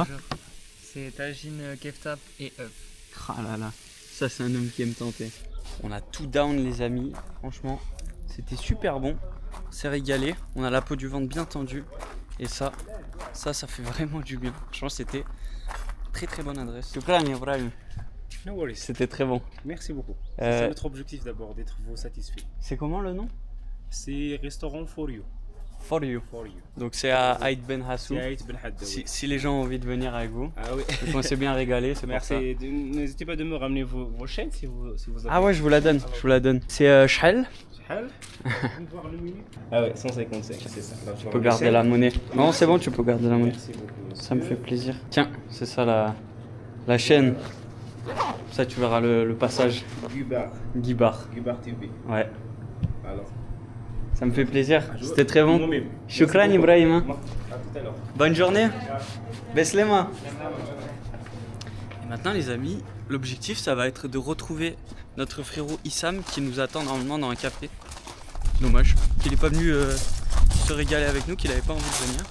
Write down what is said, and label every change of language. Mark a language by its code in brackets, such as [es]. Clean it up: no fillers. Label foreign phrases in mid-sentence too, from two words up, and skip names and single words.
[fr] C'est tagine, kefta et œuf. Ah là là, ça c'est un homme qui aime tenter. On a tout down les amis, franchement, c'était super bon. On s'est régalé, on a la peau du ventre bien tendue. Et ça fait vraiment du bien. Franchement c'était très très bonne adresse. [ar] Shukran Ibrahim. [en] No worries. [fr] C'était très bon. Merci beaucoup. C'est ça notre objectif d'abord, d'être vous satisfait. C'est comment le nom? C'est restaurant For You. For You. For You. Donc c'est à Aïd Ben Hassou. C'est Aït Ben Haddou. Si les gens ont envie de venir avec vous, Ah oui. donc on s'est bien régalé, c'est pour ça. Merci. N'hésitez pas de me ramener vos chaînes si vous avez. Ah ouais, je vous la donne, C'est Shahel. Shahel. Voir le menu. Ah ouais, 155, c'est ça. Tu peux garder la monnaie. Non, c'est bon, tu peux garder la monnaie. Merci beaucoup. Ça me fait plaisir. Tiens, c'est ça la chaîne. Ça, tu verras le passage. Gubar. Guibar. Gubar TV. Ouais. Alors. Ça me fait plaisir. C'était très bon. Moi-même. [ar] Shukran Ibrahim. [fr] À tout à l'heure. Bonne journée. Beslema. Et maintenant les amis, l'objectif ça va être de retrouver notre frérot Issam qui nous attend normalement dans un café. Dommage qu'il n'est pas venu se régaler avec nous, qu'il n'avait pas envie de venir.